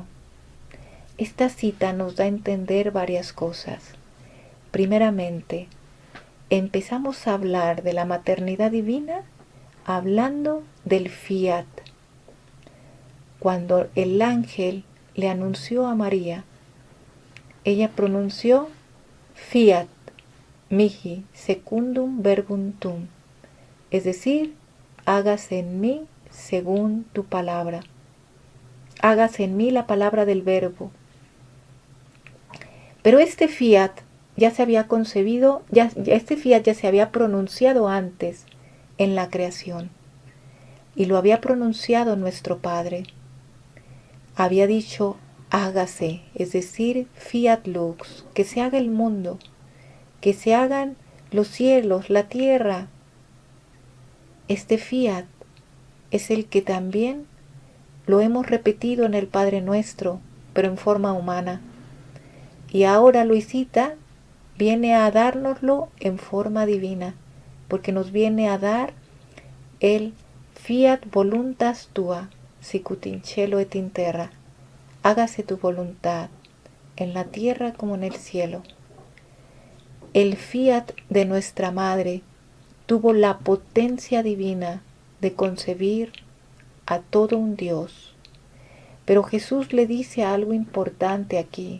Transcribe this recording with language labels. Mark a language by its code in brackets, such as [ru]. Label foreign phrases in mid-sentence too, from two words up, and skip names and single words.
[es] Esta cita nos da a entender varias cosas. Primeramente, empezamos a hablar de la maternidad divina hablando del fiat. Cuando el ángel le anunció a María, ella pronunció [la] fiat mihi secundum verbum tuum, [es] es decir, hágase en mí según tu palabra. Hágase en mí la palabra del verbo. Pero este fiat ya se había concebido, este fiat ya se había pronunciado antes en la creación. Y lo había pronunciado nuestro Padre. Había dicho, hágase, es decir, [la] fiat lux, [es] que se haga el mundo, que se hagan los cielos, la tierra. Este fiat es el que también lo hemos repetido en el Padre Nuestro, pero en forma humana. Y ahora Luisita viene a dárnoslo en forma divina, porque nos viene a dar el [la] fiat voluntas tua, sicut in cielo et in terra. [es] Hágase tu voluntad, en la tierra como en el cielo. El fiat de nuestra Madre tuvo la potencia divina de concebir a todo un Dios. Pero Jesús le dice algo importante aquí.